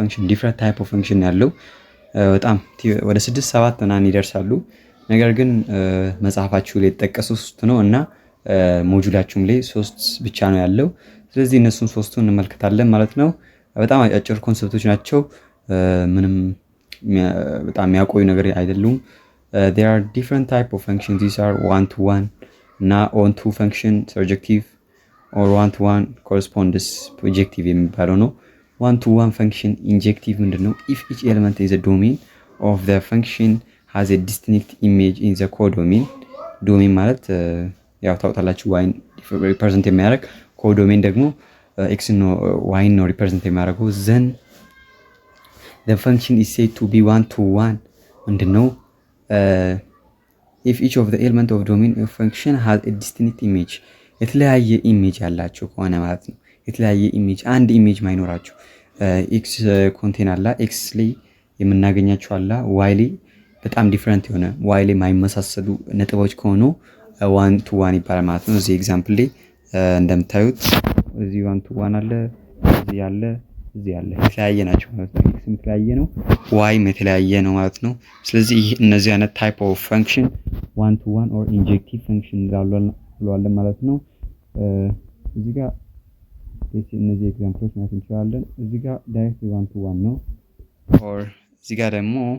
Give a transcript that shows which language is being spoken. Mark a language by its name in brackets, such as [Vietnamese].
[Amharic] ዲፍረንት ታይፕ ኦፍ ፈንክሽን ያለው በጣም ወደ 6-7 ምናምን ይደርሳሉ። ነገር ግን መጽሐፋችሁ ላይ የተጠቀሱ 3 ነው እና ሞጁላችሁም ላይ 3 ብቻ ነው ያለው። ስለዚህ እነሱን 3ቱን እንመለከታለን ማለት ነው። በጣም አጫጭር ኮንሰፕቶች ናቸው። ምንም በጣም የሚያቆዩ ነገር አይደሉም። [English] there are different type of functions. These are one to one እና on to function surjective or one to one corresponds projective [Amharic] የሚባለው ነው። [English] one to one function injective [Amharic] ምንድነው? [English] if each element is a domain of the function has a distinct image in the codomain. [Amharic] ዶሜን ማለት ያው ታውቃላችሁ y ሪፕሬዘንት የሚያደርግ ኮዶሜን ደግሞ x ነው y ነው ሪፕሬዘንት የሚያደርገው [English] then the function is said to be one to one. [Amharic] ምንድነው? [English] if each of the element of domain of function has a distinct image. [Amharic] የተለያየ ኢሜጅ ያላቸው ከሆነ ማለት ነው። የተለያየ ኢሜጅ አንድ ኢሜጅ ማይኖራቸው x ኮንቴን አላ x ላይ የምናገኛቸው አላ y ላይ በጣም ዲፈረንት የሆነ y ላይ ማይመሳሰሉ ነጥቦች ከሆኑ one to one ይባላል ማለት ነው። እዚህ ኤግዛምፕል ላይ እንደምታዩት እዚህ one to one አለ፣ እዚህ ያለ፣ እዚህ ያለ የተለያየ ናቸው ማለት ነው። x የተለያየ ነው፣ y የተለያየ ነው ማለት ነው። ስለዚህ እነዚህ አይነት ታይፕ ኦፍ ፈንክሽን one to one or injective function ብለዋለን ማለት ነው። እዚህ ጋር እነዚህ ኤግዛምፕሎች ማለት እንችላለን። እዚህ ጋር ዳይሬክት one to one ነው or እዚህ ጋር ደግሞ